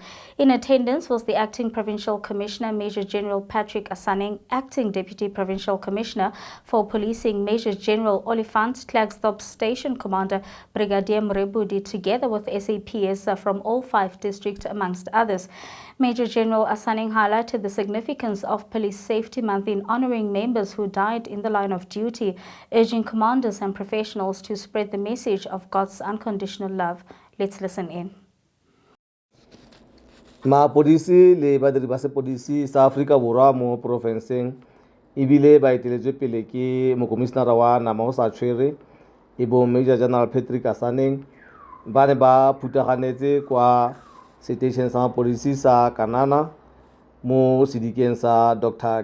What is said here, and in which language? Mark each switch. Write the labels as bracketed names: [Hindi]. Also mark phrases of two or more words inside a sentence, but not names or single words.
[English] In attendance was the Acting Provincial Commissioner, Major General Patrick Asaneng, Acting Deputy Provincial Commissioner for Policing, Major General Oliphant, Klerksdorp Station Commander Brigadier Mrebudi, together with SAPS from all 5 districts, amongst others. Major General Asaneng highlighted the significance of Police Safety Month in honoring members who died in the line of duty, urging commanders and professionals to spread the message of God's unconditional love. Let's listen in. [Tswana] Polisi le badiri ba sepodisi sa Afrika Borwa mo Provincial ebile ba eteletswe pele ke mokomisinara wa nama o sa tshwere ebo Major General Patrick Asaneng ba ne ba phutaganetse kwa station sa polisi sa Kanana mo sedikeng sa Dr.